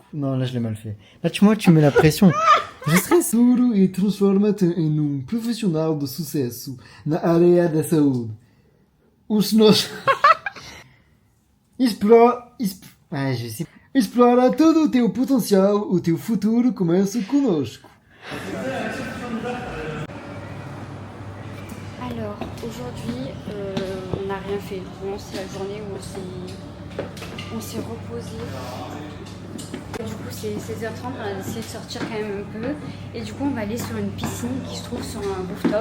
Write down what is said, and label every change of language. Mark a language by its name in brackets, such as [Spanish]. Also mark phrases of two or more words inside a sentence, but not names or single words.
[French] Non, là je l'ai mal fait. Là tu mets la pression. Je stresse. [Portuguese] Futuro e transforma-te em um profissional de sucesso na área da saúde. Os nossos... Explora todo o teu potencial, o teu futuro começa conosco. [French] Alors, aujourd'hui, on n'a rien fait. Vraiment, c'est la journée où on s'est reposé. Du coup, c'est 16h30, on a décidé de sortir quand même un peu. Et du coup, on va aller sur une piscine qui se trouve sur un rooftop.